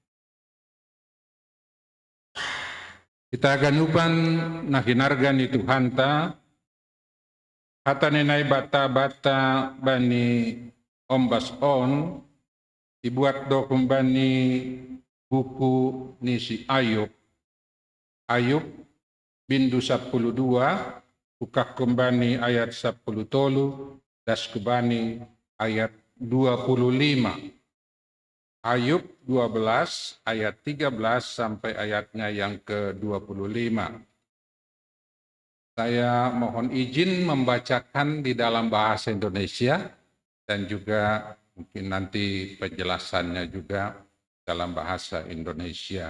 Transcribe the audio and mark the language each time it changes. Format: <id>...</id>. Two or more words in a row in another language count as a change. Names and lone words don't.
<bts>Kita ganupan na hinargan ni Tuhan ta, hata ninai bata-bata bani ombas on, dibuat do kumbani buku ni si Ayub. Ayub bindu 12, buka kembani ayat 10 tolu, das kembani ayat 25.</bts> <id>Ayub 12 ayat 13 sampai ayatnya yang ke-25. Saya mohon izin membacakan di dalam bahasa Indonesia dan juga mungkin nanti penjelasannya juga dalam bahasa Indonesia.</id>